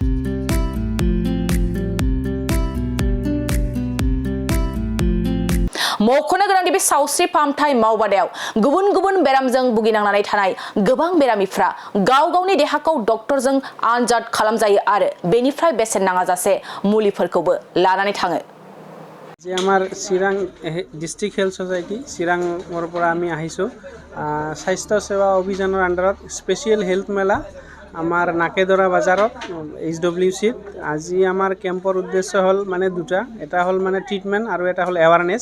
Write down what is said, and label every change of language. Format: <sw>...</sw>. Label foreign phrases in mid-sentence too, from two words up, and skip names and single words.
<brx>मख'नो गोनांदि बे सावस्रि फाहामथाय मावबादायाव गुबुन गुबुन बेरामजों भुगिनांनानै थानाय गोबां बेरामिफ्रा गाव गावनि देहाखौ डक्टरजों आनजाद खालामजायो आरो बेनिफ्राय बेसेन नाङाजासे मुलिफोरखौबो लानानै थाङो।</brx> <as>যে আমাৰ চিৰাং ডিষ্ট্ৰিক্ট হেল্থ ছ'চাইটি চিৰাঙৰ পৰা আমি আহিছোঁ স্বাস্থ্য সেৱা অভিযানৰ আণ্ডাৰত</as> <en>special health</en> <as>মেলা আমাৰ নাকেদৰা বাজাৰত HWCত আজি আমাৰ কেম্পৰ উদ্দেশ্য হ'ল মানে দুটা, এটা হ'ল মানে ট্ৰিটমেণ্ট আৰু এটা হ'ল এৱাৰনেছ।</as>